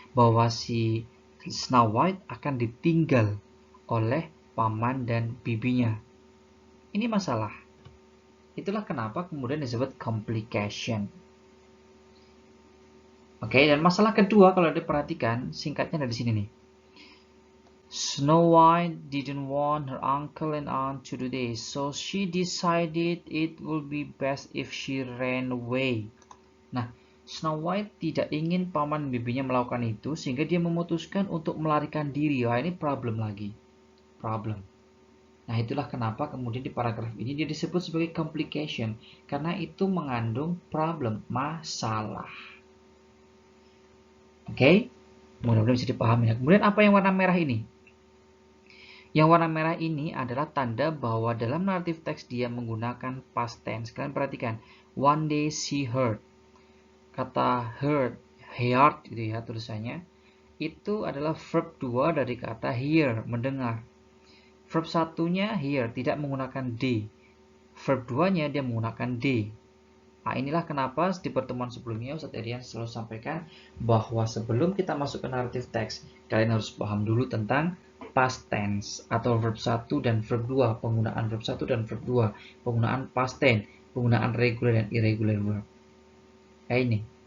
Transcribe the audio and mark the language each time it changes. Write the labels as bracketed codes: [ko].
[id] Bahwa si Snow White akan ditinggal oleh paman dan bibinya. Ini masalah. Itulah kenapa kemudian disebut complication. Oke, dan masalah kedua kalau diperhatikan, singkatnya dari sini nih. [en] Snow White didn't want her uncle and aunt to do this, so she decided it would be best if she ran away. [id] Nah, Snow White tidak ingin paman dan bibinya melakukan itu, sehingga dia memutuskan untuk melarikan diri. Wah, ini problem lagi. Problem. Nah, itulah kenapa kemudian di paragraf ini dia disebut sebagai complication, karena itu mengandung problem, masalah. Oke? Mudah-mudahan bisa dipahami. Kemudian apa yang warna merah ini? Yang warna merah ini adalah tanda bahwa dalam naratif teks dia menggunakan past tense. Kalian perhatikan, [en] one day she heard. [id] Kata heard gitu ya tulisannya. Itu adalah verb 2 dari kata hear, mendengar. Verb satunya hear, tidak menggunakan D. Verb 2-nya dia menggunakan D. Nah, inilah kenapa di pertemuan sebelumnya Ustadz Erian selalu sampaikan bahwa sebelum kita masuk ke naratif teks, kalian harus paham dulu tentang past tense atau verb 1 dan verb 2, penggunaan verb 1 dan verb 2, penggunaan past tense, penggunaan regular dan irregular verb. Kayak ini.